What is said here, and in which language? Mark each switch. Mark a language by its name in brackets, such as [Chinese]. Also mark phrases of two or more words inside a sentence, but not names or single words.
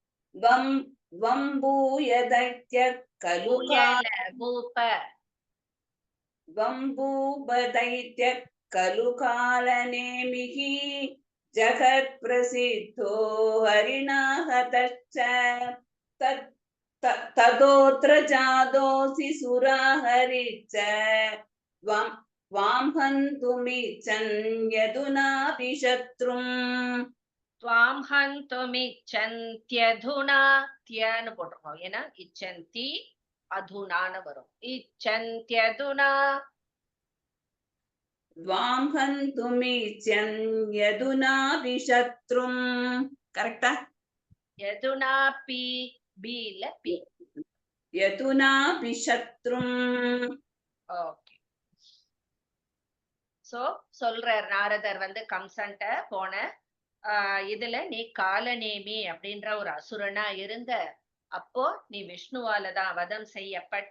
[Sanskrit] द्वम्भूयदैत्यः खलु द्वम्भूपदैत्यः खलु कालनेमिः जगत्प्रसिद्धो हरिणा हतश्च ततोऽत्र जातोऽसि सुराहरिश्च त्वां हन्तुमिच्छन् यदुनाभिशत्रुम् त्वां हन्तुमिच्छन्त्यधुना [Tamil] தியன்னு போட்டிருக்கோம். ஏன்னா இச்சந்தி அதுனான்னு வரும். இச்சந்த்யதுனா [Sanskrit] त्वां हन्तुमिच्छन् यदुनाभिशत्रुम् கரெக்டா? [Tamil] யதுனாபி பி இல்ல பி. [Sanskrit] यदुनाभिशत्रुम्. [Tamil] ஓகே. சோ சொல்றார் நாரதர் கம்சன்ட்ட போன இதுல நீ காலநேமி அப்படின்ற ஒரு அசுரனா இருந்த, அப்போ நீ விஷ்ணுவாலதான் வதம் செய்யப்பட்ட.